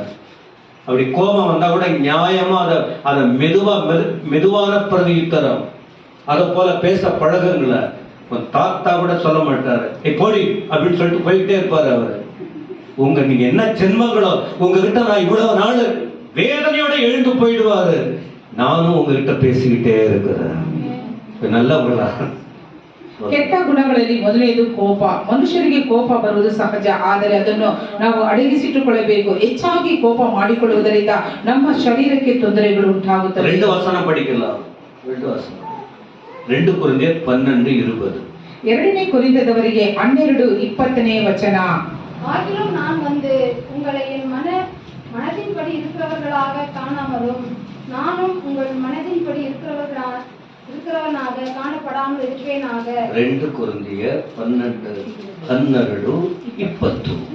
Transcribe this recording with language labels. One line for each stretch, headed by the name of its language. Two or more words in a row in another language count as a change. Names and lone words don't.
Tamil: அப்படி கோபம் வந்தா கூட நியாயமா அதை மெதுவான பிரதியுத்தரம் அதை போல பேச பழகுங்கள. தாத்தா கூட சொல்ல மாட்டாரு, போடி அப்படின்னு சொல்லிட்டு போயிட்டே இருப்பாரு அவரு. நீங்க என்ன ஜென்மங்களோ, உங்ககிட்ட நான் இவ்வளவு நாள் வேதனையோட எழுந்து போயிடுவாரு. நானும் உங்ககிட்ட பேசிக்கிட்டே இருக்கிறேன். நல்லவங்களா?
Kannada: ಕೆಟ್ಟ ಗುಣಗಳಲ್ಲಿ ಮೊದಲನೇದು ಕೋಪ. ಮನುಷ್ಯರಿಗೆ ಕೋಪ ಬರುವುದು ಸಹಜ, ಆದರೆ ಅದನ್ನು ನಾವು ಅಡಗಿಸಿಟ್ಟುಕೊಳ್ಳಬೇಕು. ಹೆಚ್ಚಾಗಿ ಕೋಪ ಮಾಡಿಕೊಳ್ಳುವುದರಿಂದ ನಮ್ಮ ಶರೀರಕ್ಕೆ ತೊಂದರೆಗಳು ಉಂಟಾಗುತ್ತವೆ.
Tamil: 2 வசனம் படிக்கலாம். 2 வசனம். 2 கொரிந்தியர் 12:20.
Kannada: 2ನೇ ಕೊರಿಂಥದವರಿಗೆ 12:20ನೇ ವಚನ.
Tamil: ஆகிலும் நான் வந்து உங்களை என் மனதின்படி இருக்கிறவர்களாக காணாமலும் நானும் உங்கள் மனதின்படி இருக்கிறவனாக காணப்படாமல் இருப்பேனாக. 2 கொரிந்தியர் 12:20.